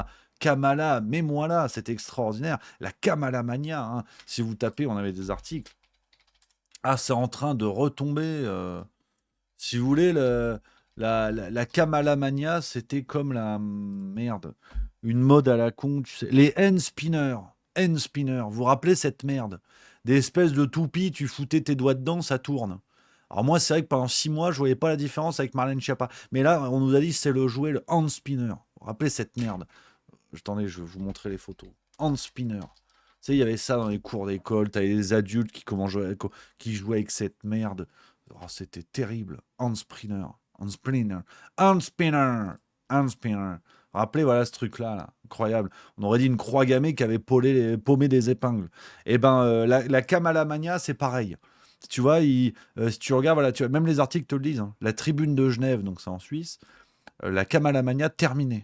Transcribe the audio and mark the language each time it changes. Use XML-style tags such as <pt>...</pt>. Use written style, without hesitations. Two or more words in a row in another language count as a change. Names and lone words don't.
<fr>Kamala, mets-moi là, c'est extraordinaire. La Kamalamania, hein. Si vous tapez, on avait des articles. Ah, c'est en train de retomber. Si vous voulez, la Kamala Mania, c'était comme la merde. Une mode à la con, tu sais. Les</fr> <en>hand spinners. Hand spinners.</en> <fr>Vous vous rappelez cette merde? Des espèces de toupies, tu foutais tes doigts dedans, ça tourne. Alors moi, c'est vrai que pendant 6 mois, je voyais pas la différence avec Marlène Schiappa. Mais là, on nous a dit c'est le jouet, le</fr> <en>hand spinner.</en> <fr>Vous vous rappelez cette merde? Attendez, je vais vous montrer les photos.</fr> <en>Hand spinner.</en> <fr>Tu sais, il y avait ça dans les cours d'école. T'avais des adultes qui jouaient avec cette merde. Oh, c'était terrible.</fr> <en>Hand spinner. Hand spinner. Hand spinner. Hand spinner.</en> <fr>Rappelez, voilà ce truc-là, là. Incroyable. On aurait dit une croix gammée qui avait paumé des épingles. Et ben, la Kamala Mania, c'est pareil. Tu vois, si tu regardes, voilà, même les articles te le disent, hein. La tribune de Genève, donc c'est en Suisse, la Kamala Mania terminée.</fr>